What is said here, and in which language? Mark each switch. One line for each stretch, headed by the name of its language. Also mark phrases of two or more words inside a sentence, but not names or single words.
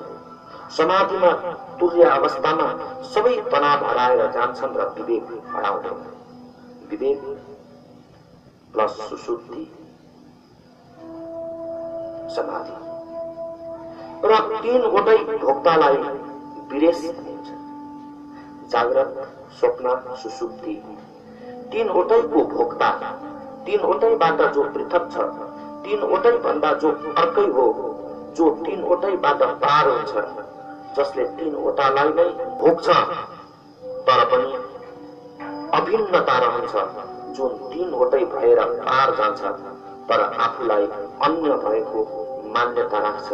Nepali: समाधिमा तुर्य अवस्थामा सबै तनाव हराएर जान्छन् र विवेक हराउँदैन। विवेक प्लस सुसुप्ति समाधि र 3वटै भोक्तालाई विरेश भनिन्छ। जाग्रत, स्वप्न, सुसुप्ति 3वटैको भोक्ता, 3वटैबाट जो पृथक छ, 3वटै भन्दा जो अर्कै हो, जो 3वटैबाट पार हुन्छ, जसले 3वटालाई नै भोग्छ तर पनि अभिन्नता रहन्छ, जुन 3वटै भएर पार जान्छ तर आफूलाई अन्य भएको मान्यता राख्छ।